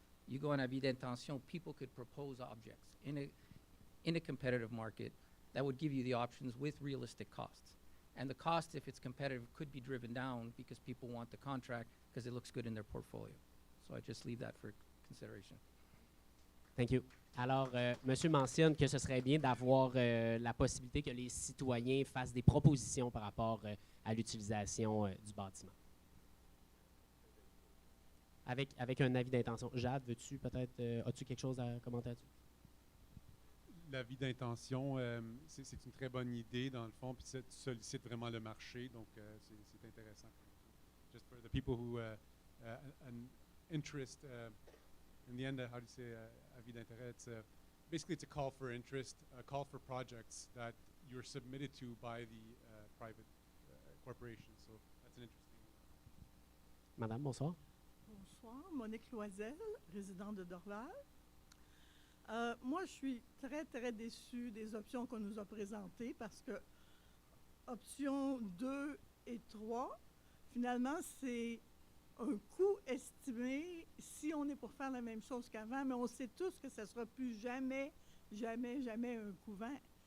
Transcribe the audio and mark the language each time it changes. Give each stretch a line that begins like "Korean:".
English: You go on avis d'intention, people could propose objects in a competitive market that would give you the options with realistic costs. And the cost, if it's competitive, could be driven down because people want the contract because it looks good in their portfolio. So I just leave that for consideration. Thank you.
French: Alors, Monsieur mentionne que ce serait bien d'avoir la possibilité que les citoyens fassent des propositions par rapport à l'utilisation du bâtiment. Avec un avis d'intention. Jade, veux-tu peut-être, as-tu quelque chose à commenter là-dessus? L'avis d'intention, c'est une très bonne idée dans le fond, puis ça sollicite vraiment le marché, donc c'est intéressant.
English: Just for the people who an interest in the end, how do you say avis d'intérêt? Basically it's a call for interest, a call for projects that you're submitted to by the private corporation. So that's an interesting.
French: Madame, bonsoir. Bonsoir, Monique Loisel, résidente de Dorval. Moi, je suis très, très déçue des options qu'on nous a présentées parce que options 2 et 3, finalement, c'est un coût estimé si on est pour faire la même chose qu'avant, mais on sait tous que ça ne sera plus jamais un couvent.